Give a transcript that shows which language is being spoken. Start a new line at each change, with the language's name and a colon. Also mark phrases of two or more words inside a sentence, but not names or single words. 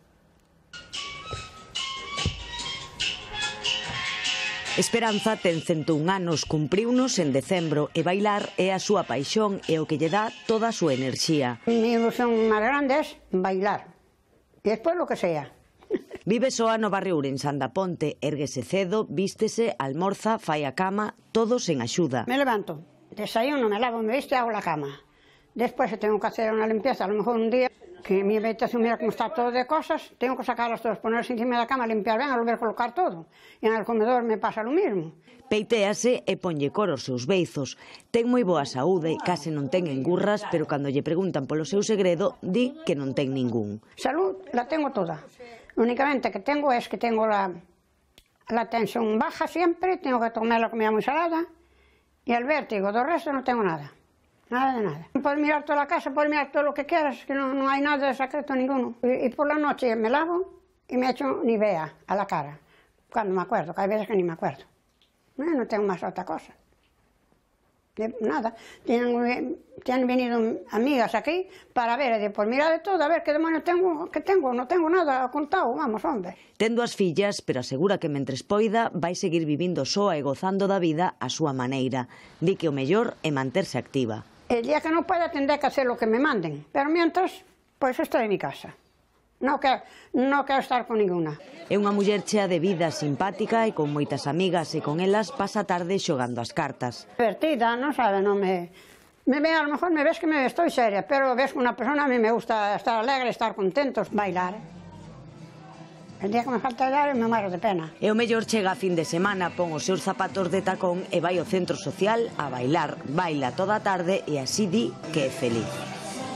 Galician: Esperanza ten 101 anos, cumpriunos en decembro e bailar é a súa paixón e o que lle dá toda a súa enerxía.
Spanish: Mi ilusión
Galician: máis grande é bailar, e despois
Spanish: lo que sea.
Galician: Vive soa no barrio ourensán da Ponte, érguese cedo, vístese, almorza, fai a cama, todo sen axuda.
Spanish: Me levanto, desayuno, me lavo, me visto e hago la cama. Despois, se tengo que hacer unha limpieza, a lo mejor un día que mi habitación mira como está todo de cosas, tengo que sacarlas todas, ponerse encima
Galician: da cama, limpiar ben,
Spanish: a volver a colocar todo. E en el comedor me pasa lo mismo.
Galician: Peitéase e ponlle cor aos seus beizos. Ten moi boa saúde, case non ten engurras, pero cando lle preguntan polo seu segredo, di que non ten ningún.
Spanish: Salud la tengo toda. Únicamente que tengo es que tengo la tensión baja siempre, tengo que tomar la comida muy salada y el vértigo, del resto no tengo nada. Nada de nada. Puedes mirar toda la casa, puedes mirar todo lo que quieras, que no hay nada de secreto ninguno. Y por la noche me lavo y me echo Nivea a la cara, cuando me acuerdo, que hay veces que ni me acuerdo. No tengo más otra cosa. Nada. Tienen venido amigas aquí para ver, pues mira de todo, a ver qué demonios tengo, no tengo nada contado, vamos, hombre.
Galician: Ten dúas fillas, pero asegura que mentres poida vai seguir vivindo soa e gozando da vida a súa maneira. Di que o mellor é manterse activa.
Spanish: El día que no pueda tendré que hacer lo que me manden, pero mientras, pues estoy en mi casa. No quero estar con ninguna.
Galician: É unha muller chea de vida, simpática e con moitas amigas, e con elas pasa a tarde xogando as cartas.
Spanish: Divertida,
Galician: non sabe, non me ve,
Spanish: a lo mejor me ves que me estoy seria, pero ves que una persona a mí me gusta estar alegre, estar contentos, bailar. El día que me falta bailar me muero de pena.
Galician: E o mellor chega a fin de semana, pon os seus zapatos de tacón e vai ao centro social a bailar. Baila toda a tarde e así di que é feliz.